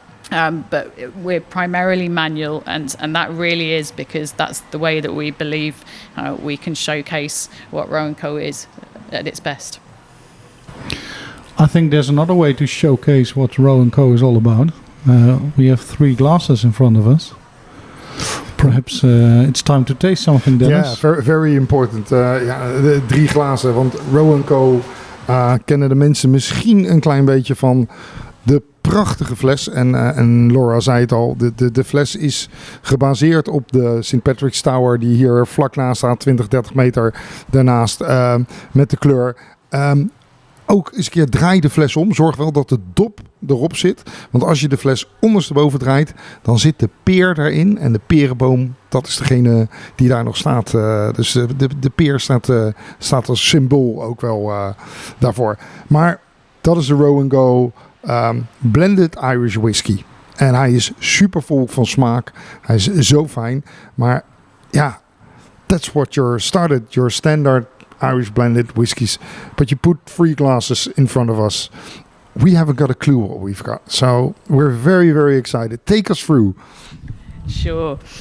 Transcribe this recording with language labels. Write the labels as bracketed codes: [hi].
[en] But we're primarily manual, and that really is because that's the way that we believe we can showcase what Roe Co is at its best. I think there's another way to showcase what Roe Co is all about. We have 3 glasses in front of us. Perhaps it's time to taste something, Dennis. Ja, very, very important. [nl] De 3 glazen, want Roe Co kennen de mensen misschien een klein beetje van de prachtige fles. En Lora zei het al, de fles is gebaseerd op de St. Patrick's Tower die hier vlak naast staat, 20, 30 meter daarnaast, met de kleur. Ook eens een keer draai de fles om. Zorg wel dat de dop erop zit. Want als je de fles ondersteboven draait, dan zit de peer daarin. En de perenboom, dat is degene die daar nog staat. Dus de peer staat als symbool ook wel daarvoor. Maar dat is de Roe Co Blended Irish Whisky. En hij is super vol van smaak. Hij is zo fijn. Maar ja, [en] that's what your standard Irish blended whiskies, but you put 3 glasses in front of us. We haven't got a clue what we've got, so we're very, very excited. Take us through. Sure.